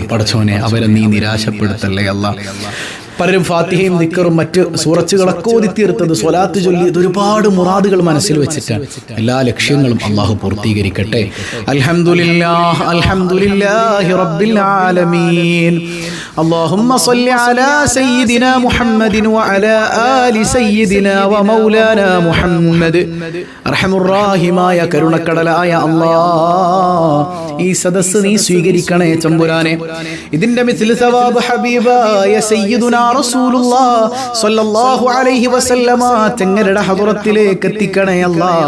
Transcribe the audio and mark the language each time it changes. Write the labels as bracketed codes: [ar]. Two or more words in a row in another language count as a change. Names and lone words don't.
[ml] പടച്ചോനെ, അവരെ നീ നിരാശപ്പെടുത്തല്ലേ അല്ലാ. പലരും ഫാത്തിഹയും ദിക്റും മറ്റ് സൂറത്തുകളൊക്കെ ഓതിത്തീർത്തത്, സ്വലാത്ത് ചൊല്ലിയത് ഒരുപാട് മുറാദുകൾ മനസ്സിൽ വെച്ചിട്ടാണ്. എല്ലാ ലക്ഷ്യങ്ങളും അള്ളാഹു പൂർത്തീകരിക്കട്ടെ. [ar] الحمد لله الحمد لله رب العالمين. اللهم صل على سيدنا محمد وعلى آل سيدنا ومولانا محمد. [ml] അർഹമുറാഹിമായ കരുണക്കടലായ അല്ലാഹ്, ഈ സദസ്സ് നീ സ്വീകരിക്കണേ തമ്പുരാനെ. ഇതിന്റെ മിസ്ൽ സവാബ് ഹബീബായ [ar] سيدنا رسول الله صلى الله عليه وسلم [ml] തങ്ങളുടെ ഹദ്റത്തിലേക്ക് എത്തിക്കണേ അല്ലാഹ്.